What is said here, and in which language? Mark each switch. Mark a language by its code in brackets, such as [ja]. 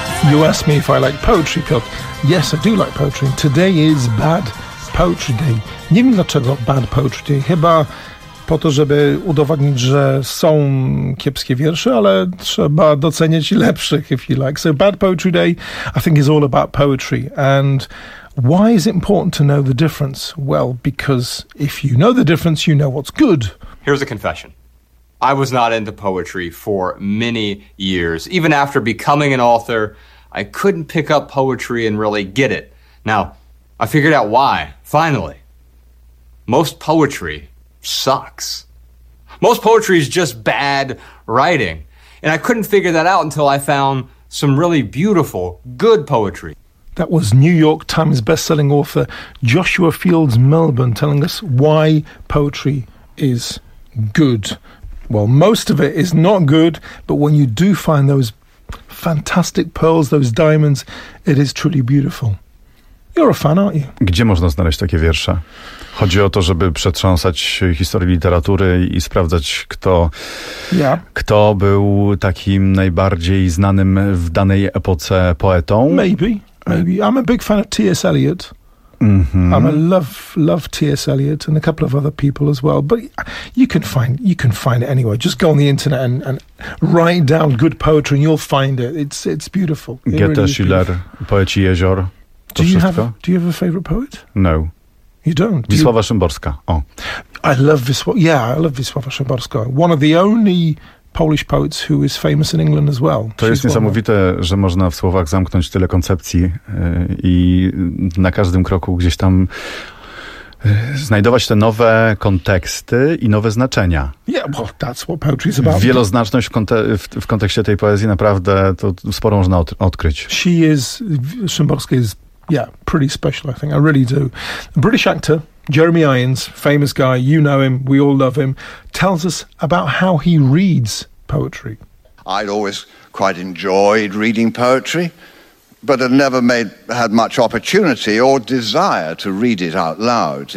[en] You asked me if I like poetry, Piotr. Yes, I do like poetry. Today is Bad Poetry Day. [pl] Nie wiem dlaczego Bad Poetry Day. Chyba po to, żeby udowodnić, że są kiepskie wiersze, ale trzeba docenić lepszych, [en] if you like. So Bad Poetry Day, I think, is all about poetry. And why is it important to know the difference? Well, because if you know the difference, you know what's good. Here's a confession. I was not into poetry for many years. Even after becoming an author, I couldn't pick up poetry and really get it. Now, I figured out why, finally. Most poetry sucks. Most poetry is just bad writing. And I couldn't figure that out until I found some really beautiful, good poetry. That was New York Times bestselling author Joshua Fields Melbourne telling us why poetry is good. Well, most of it is not good, but when you do find those fantastic pearls, those diamonds, it is truly beautiful. You're a fan, aren't you? [pl] Gdzie można znaleźć takie wiersze? Chodzi o to, żeby przetrząsać historię literatury i sprawdzać, kto był takim najbardziej znanym w danej epoce poetą. [en] Maybe. I'm a big fan of T.S. Eliot. Mm-hmm. I'm a love T.S. Eliot and a couple of other people as well. But you can find it anywhere. Just go on the internet and write down good poetry and you'll find it. It's beautiful. [pl] Goethe, really Schiller, Poeci Jezior. [en] Do you have a favorite poet? No. You don't? Wisława Szymborska. Oh. I love Wisława Szymborska. One of the only Polish poets who is famous in England as well. [pl] To jest niesamowite, że można w słowach zamknąć tyle koncepcji i na każdym kroku gdzieś tam znajdować te nowe konteksty i nowe znaczenia. [en] Yeah, well, that's what poetry is about. [pl] Wieloznaczność w kontekście tej poezji naprawdę to sporo można odkryć. [en] Szymborska is, yeah, pretty special, I think. I really do. British actor Jeremy Irons, famous guy, you know him, we all love him, tells us about how he reads poetry. I'd always quite enjoyed reading poetry, but had never had much opportunity or desire to read it out loud.